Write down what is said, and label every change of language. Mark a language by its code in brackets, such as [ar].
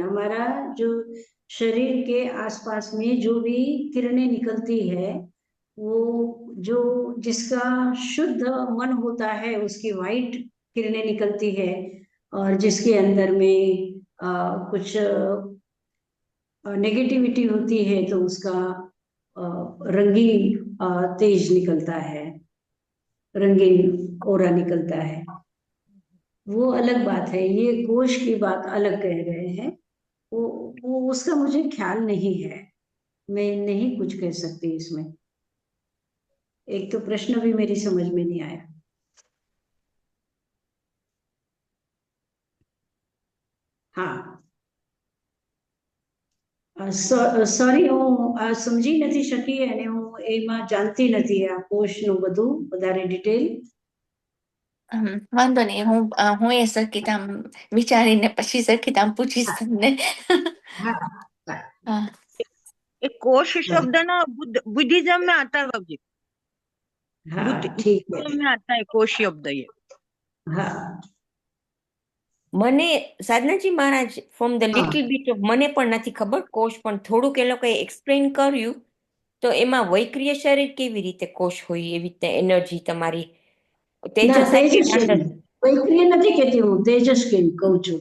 [hi] हमारा जो शरीर के आसपास में जो भी किरणें निकलती है, वो जो जिसका शुद्ध मन होता है उसकी वाइट किरणें निकलती है, और जिसके अंदर में कुछ नेगेटिविटी होती है तो उसका रंगीन तेज निकलता है, रंगीन ओरा निकलता है, वो अलग बात है। ये कोश की बात अलग कह रहे हैं, वो उसका मुझे ख्याल नहीं है, मैं नहीं कुछ कह सकती इसमें। एक तो प्रश्न भी मेरी समझ में नहीं आया। [gu] हाँ, સોરી, હું સમજી નથી શકી અને હું એમાં જાણતી નથી આ કોષનું બધું વધારે ડિટેલ, વાંધો નહીં, હું એ સરખી આમ વિચારીને પછી સરખી આમ પૂછીશ તમને. हाँ [hi] ये कोश शब्द ना बुद्धिज्म में आता है बाबूजी, हाँ ठीक है बुद्धिज्म में आता है कोश शब्द ये। हाँ [gu] મને સાધનાજી મહારાજ [en] from the હા little bit of [gu] મને પણ નથી ખબર કોષ, પણ થોડુંક એ લોકોએ એક્સપ્લેન કર્યું. તો એમાં વૈક્રિય શરીર કેવી રીતે કોષ હોય, એવી રીતે એનર્જી તમારી ના તેજસ આઈ તેજસ્વી વૈક્રિય નથી કહેતી હું, તેજસ્વી કહું છું,